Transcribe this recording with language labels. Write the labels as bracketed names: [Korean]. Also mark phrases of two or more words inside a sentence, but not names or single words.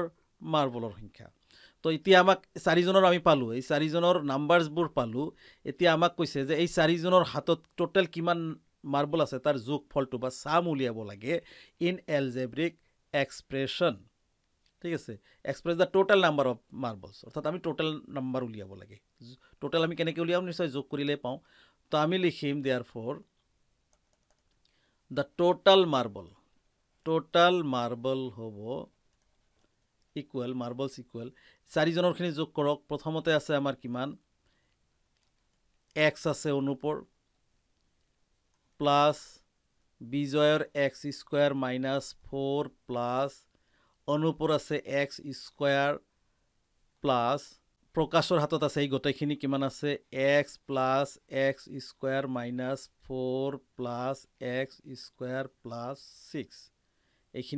[Assamese] মাৰ্বলৰ সংখ্যা তো এতিয়া আমাক চাৰিজনৰ আমি পালো এই চাৰিজনৰ নাম্বাৰছবোৰ পালো এতিয়া আমাক কৈছে যে এই চাৰিজনৰ হাতত টোটাল কিমান মাৰ্বল আছে তাৰ যোগফলটো বা সাম উলিয়াব লাগে [English] in algebraic expression [Assamese] ঠিক আছে [English] express the total number of marbles [Assamese] অৰ্থাৎ আমি [English] total number [Assamese] উলিয়াব লাগে টোটাল আমি কেনেকৈ উলিয়াম নিশ্চয় যোগ কৰিলে পাওঁ তো আমি লিখিম [English] therefore the total [Assamese] marble হ'ব [English] equal marbles equal [Assamese] চাৰিজনৰখিনি যোগ কৰক প্ৰথমতে আছে আমাৰ কিমান x আছে অনুপৰ প্লাস বিজয়ৰ [English] x square minus 4 plus [Assamese] অনুপৰ আছে [English] x square plus [Assamese] প্ৰকাশৰ হাতত আছে এই গটেখিনি কিমান আছে [English] x plus x square minus 4 plus x square plus 6 [Assamese] এইখিনি